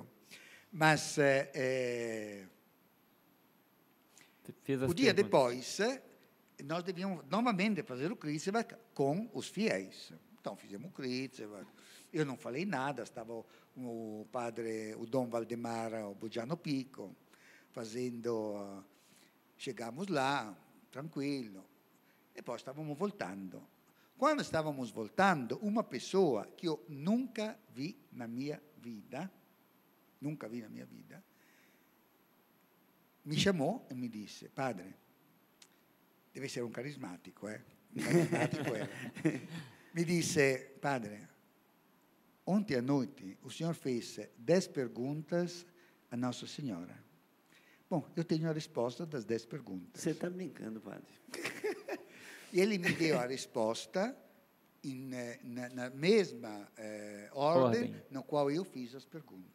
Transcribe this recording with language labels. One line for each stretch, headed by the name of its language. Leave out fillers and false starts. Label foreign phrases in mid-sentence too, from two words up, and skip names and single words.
Portuguese: Mas o dia depois, nós devíamos novamente fazer o Crisma com os fiéis. Então, fizemos o Crisma. Eu não falei nada, estava o padre, o Dom Valdemar Bugiano Pico, fazendo... Chegamos lá, tranquilo,
Italian: e poi stavamo voltando.
Portuguese: Quando estávamos voltando, uma pessoa que eu nunca vi na minha vida, mi chamou e mi disse: padre,
Italian: deve essere un carismatico, Un carismatico era. Mi disse: padre,
Portuguese: ontem à noite o senhor fez 10 perguntas a Nossa Senhora. Bom, eu tenho a resposta das 10 perguntas. Você está brincando, padre. E ele me deu a resposta na mesma ordem na qual eu fiz as perguntas.